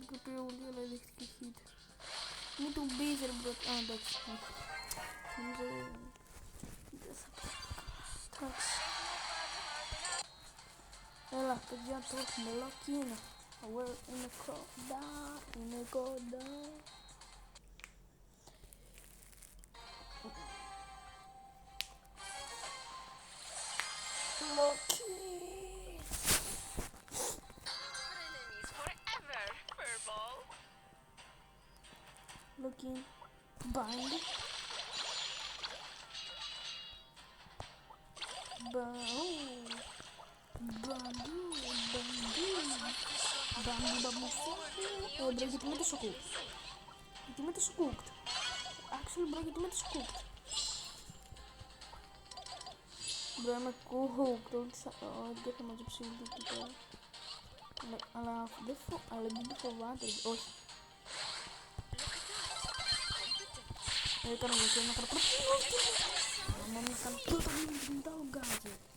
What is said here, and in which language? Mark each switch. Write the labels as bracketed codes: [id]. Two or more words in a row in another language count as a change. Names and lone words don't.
[el] Και πήρε ούλη, αλλά δείχτηκε hit. Μην του μπεις, ρε, bro. Α, εντάξει. Νομίζω... δεν θα πω. Εντάξει. Έλα, παιδιά, το έχουμε lock-in. Είναι κοντά. Lock-in. Lock-in. [en] Bang. Bro, [el] γιατί με τόσο cooked. Γιατί με τόσο cooked. [en] Actually, bro, [el] γιατί με τόσο cooked. Bro, είμαι cooked. Δεν θα μαζέψει λίγο εκεί πέρα. Αλλά δεν το φοβάται. Όχι. Έκανα λογική να κάνω μόνο να κάνω πρώτα μην τα ογκάζει.